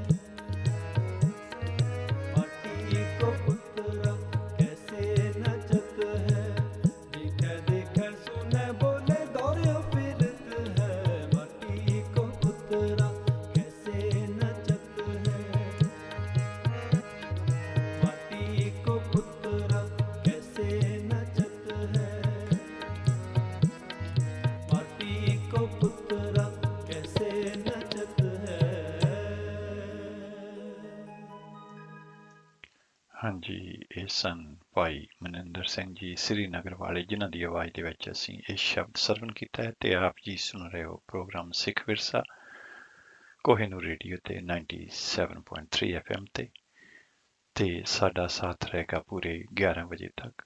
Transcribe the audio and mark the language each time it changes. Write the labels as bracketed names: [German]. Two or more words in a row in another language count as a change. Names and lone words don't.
[Hindi] माटी को पुतरा कैसे नचत है, देखा देखा सुने बोले दौड़ो फिरत है, माटी को पुतरा कैसे नचत है, माटी को पुतरा कैसे नचत है, माटी को पुतरा कैसे नचत है। [Punjabi] ਹਾਂਜੀ, ਇਹ ਸਨ ਭਾਈ ਮਨਿੰਦਰ ਸਿੰਘ ਜੀ ਸ੍ਰੀਨਗਰ ਵਾਲੇ, ਜਿਨ੍ਹਾਂ ਦੀ ਆਵਾਜ਼ ਦੇ ਵਿੱਚ ਅਸੀਂ ਇਹ ਸ਼ਬਦ ਸਰਵਣ ਕੀਤਾ ਹੈ। ਤੇ ਆਪ ਜੀ ਸੁਣ ਰਹੇ ਹੋ ਪ੍ਰੋਗਰਾਮ ਸਿੱਖ ਵਿਰਸਾ ਕੋਹਿਨੂਰ ਰੇਡੀਓ ਤੇ 97.3 FM ਤੇ ਸਾਡਾ ਸਾਥ ਰਹੇਗਾ ਪੂਰੇ 11 ਵਜੇ ਤੱਕ।